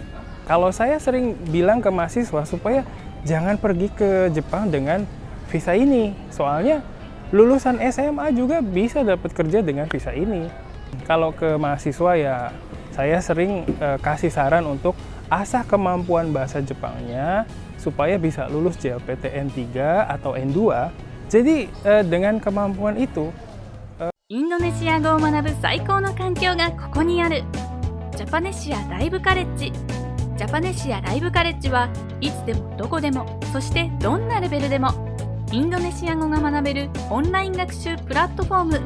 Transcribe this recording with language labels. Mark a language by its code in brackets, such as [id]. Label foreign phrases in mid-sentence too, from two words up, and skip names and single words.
[id] Kalau saya sering bilang ke mahasiswa supaya jangan pergi ke Jepang dengan visa ini, soalnya lulusan SMA juga bisa dapat kerja dengan visa ini. Kalau ke mahasiswa ya saya sering kasih saran untuk asah kemampuan bahasa Jepangnya supaya bisa lulus JLPT N3 atau N2. Jadi dengan kemampuan itu [ja] インドネシア語を学ぶ最高の環境がここにある。ジャパネシアライブカレッジ。ジャパネシアライブカレッジはいつでもどこでも、そしてどんなレベルでもインドネシア語が学べるオンライン学習プラットフォーム。